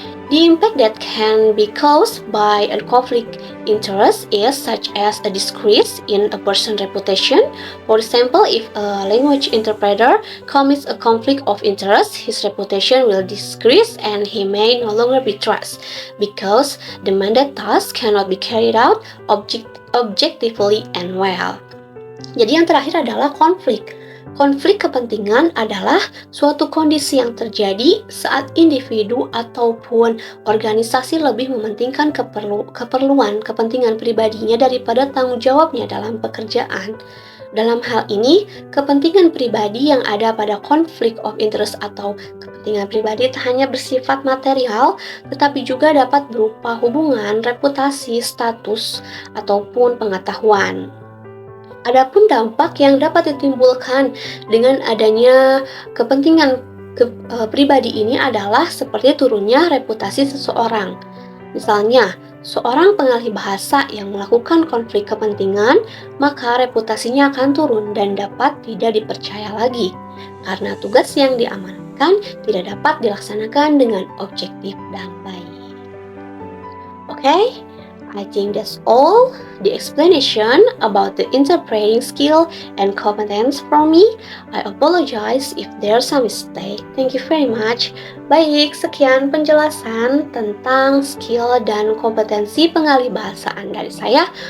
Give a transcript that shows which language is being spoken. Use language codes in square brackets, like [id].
[en] The impact that can be caused by a conflict interest is such as a decrease in a person's reputation. For example, if a language interpreter commits a conflict of interest, his reputation will decrease and he may no longer be trusted because the mandated task cannot be carried out objectively and well. [id] Jadi yang terakhir adalah konflik. Konflik kepentingan adalah suatu kondisi yang terjadi saat individu ataupun organisasi lebih mementingkan kepentingan pribadinya daripada tanggung jawabnya dalam pekerjaan. Dalam hal ini, kepentingan pribadi yang ada pada konflik of interest atau kepentingan pribadi tak hanya bersifat material, tetapi juga dapat berupa hubungan, reputasi, status, ataupun pengetahuan. Adapun dampak yang dapat ditimbulkan dengan adanya kepentingan pribadi ini adalah seperti turunnya reputasi seseorang. Misalnya, seorang pengalih bahasa yang melakukan konflik kepentingan, maka reputasinya akan turun dan dapat tidak dipercaya lagi, karena tugas yang diamanatkan tidak dapat dilaksanakan dengan objektif dan baik. [en] Okay? I think that's all the explanation about the interpreting skill and competence from me. I apologize if there's some mistake. Thank you very much. [id] Baik, sekian penjelasan tentang skill dan kompetensi pengalih bahasaan dari saya.